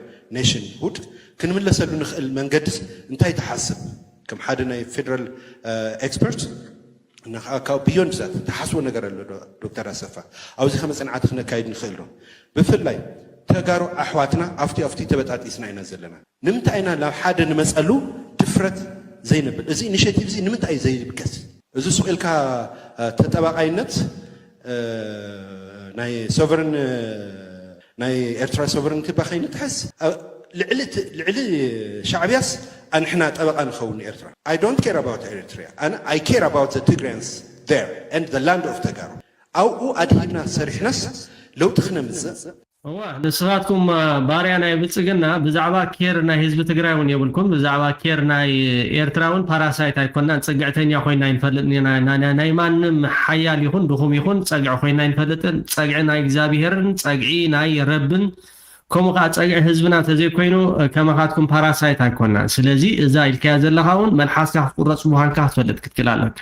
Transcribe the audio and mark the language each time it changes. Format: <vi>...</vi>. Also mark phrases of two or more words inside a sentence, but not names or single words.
<ti>nationhood ክንምለሰሉ ንኽእል መንገድስ እንታይ ተሓስብ ከም ሓደ ናይ</ti> <en>federal expert</en> <ti>ካብ</ti> <en>beyond that</en> <ti>ተሓስቦ ነገር ኣሎ ዶክተር ኣሰፋ ኣብዚ ከመፅንዓት ክነካይድ ንኽእል ዶ ብፍላይ ተጋሩ ኣሕዋትና ኣብቲ ተበጣጢስና ኢና ዘለና ንምንታይ ኢና ናብ ሓደ ንመፀሉ ድፍረት ዘይንብል እዚ ኢኒሽቲቭ እዚ ንምንታይ ዘይብገስ እዚ ስቑልካ ተጠባቃይነት ናይ ሶቨረን ናይ ኤርትራ ሶቨረንቲ ባኸይን ትሕስ ልዕሊ ሻዕብያስ ኣንሕና ጠበቃ ንኸውን ኤርትራ</ti> <en>I don't care about Eritrea and I care about the Tigrayans there and the land of Tagaro</en> <ti>ኣብኡ ኣድሂድና ሰሪሕናስ ለውጢ ክነምፅእ ንስኻትኩም ባርያ ናይ ብልጽግና ብዛዕባ ኬር ናይ ህዝቢ ትግራይ እውን የብልኩም ብዛዕባ ኬር ናይ ኤርትራ እውን ፓራሳይት ኣይኮንናን ፀግዕተኛ ኮይና ይንፈልጥና ናይ ማንም ሓያል ይኹን ድኹም ይኹን ፀግዕ ኮይና ይንፈልጥን ፀግዒ ናይ እግዚአብሔርን ፀግዒ ናይ ረብን ከምኡ ከዓ ፀግዒ ህዝብና ተዘይኮይኑ ከመኻትኩም ፓራሳይት ኣይኮንናን ስለዚ እዛ ኢልካያ ዘለኻ እውን መልሓስካ ክቁረፅ ምዃንካ ክትፈልጥ ክትክእል ኣለካ</ti>